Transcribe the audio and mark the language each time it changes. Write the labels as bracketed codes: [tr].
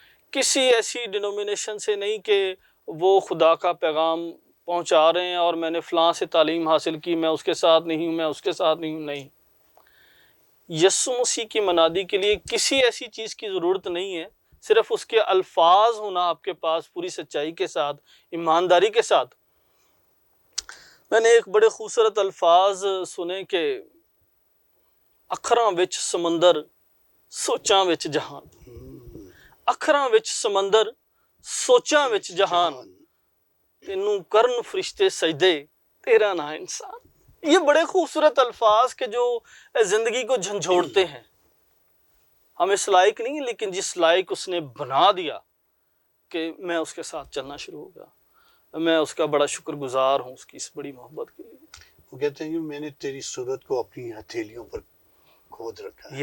[ur] کسی ایسی ڈینومینیشن سے نہیں کہ وہ خدا کا پیغام پہنچا رہے ہیں اور میں نے فلاں سے تعلیم حاصل کی، میں اس کے ساتھ نہیں ہوں، میں اس کے ساتھ نہیں ہوں. نہیں، یسوع مسیح کی منادی کے لیے کسی ایسی چیز کی ضرورت نہیں ہے، صرف اس کے الفاظ ہونا آپ کے پاس پوری سچائی کے ساتھ، ایمانداری کے ساتھ. میں نے ایک بڑے خوبصورت الفاظ سنے کہ [pa] اکھراں وچ سمندر سوچاں وچ جہان، اکھراں وچ سمندر سوچاں وچ جہان، تینوں کرن فرشتے سجدے تیرا نا انسان. [ur] یہ بڑے خوبصورت الفاظ کہ جو زندگی کو جھنجھوڑتے ہیں. ہم اس لائق نہیں، لیکن جس لائق اس نے بنا دیا کہ میں اس کے ساتھ چلنا شروع ہو گیا. میں اس کا بڑا شکر گزار ہوں اس کی اس بڑی محبت کے لیے. وہ کہتے ہیں کہ میں نے تیری صورت کو اپنی ہتھیلیوں پر کھود رکھا ہے.